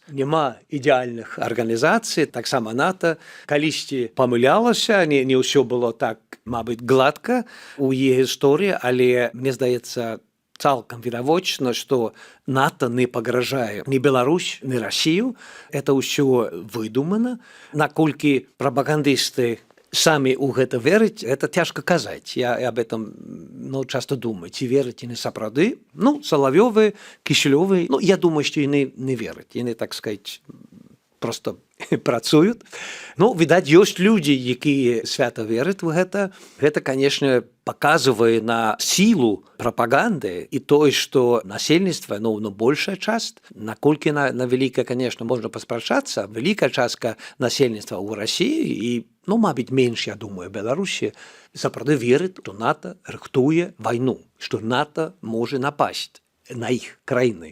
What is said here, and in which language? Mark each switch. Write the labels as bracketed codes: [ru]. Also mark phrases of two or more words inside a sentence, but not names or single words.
[be] Няма ідэальных арганізацый, таксама НАТО калісьці памылялася, не ўсё было так, мабыць, гладка ў яе гісторыі, але, мне здаецца, цалкам відавочна, што НАТО не пагражае ні Беларусь, ні Расію. Это ўсё выдумана. Наколькі прапагандысты самі ў гэта верыць, это цяжка казаць. [ru] Я об этом часто думаю, [be] ці верыць яны сапраўды. Салавёвы, Кішэлёвы, я думаю, што яны не вераць. Яны, так сказаць, просто працуюць. Відаць, ёсць людзі, якія свята вераць у гэта. Гэта, канешне, паказвае на сілу прапаганды і тое, што насельніцтва, большая частка, наколькі на вялікая, канешне, можна паспрачацца, вялікая частка насельніцтва ў Расіі і, мабыць, менш, я думаю, Беларусі, сапраўды верыць, што НАТО рыхтуе вайну, што НАТО можа напасць на іх краіны.